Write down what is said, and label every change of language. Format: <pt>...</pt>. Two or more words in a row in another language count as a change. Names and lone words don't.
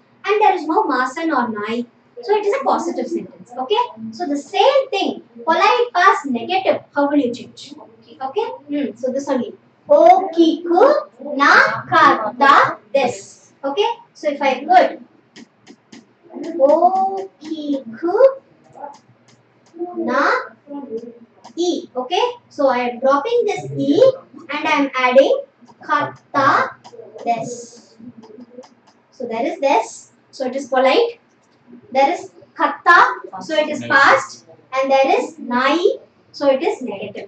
<en>And there is no masan or nai, so it is a positive sentence. Okay? So the same thing, polite past negative, how will you change? Okay? So this only.</en> <ja>大きくなかったです.</ja> <en>Okay? So if I put</en> <ja>大きくない.</ja> <en>Okay, so I am dropping this e and I am adding</en> <ja>かったです.</ja> <en>So there is this, so it is polite. There is katta, so it is past, and there is nai, so it is negative.</en>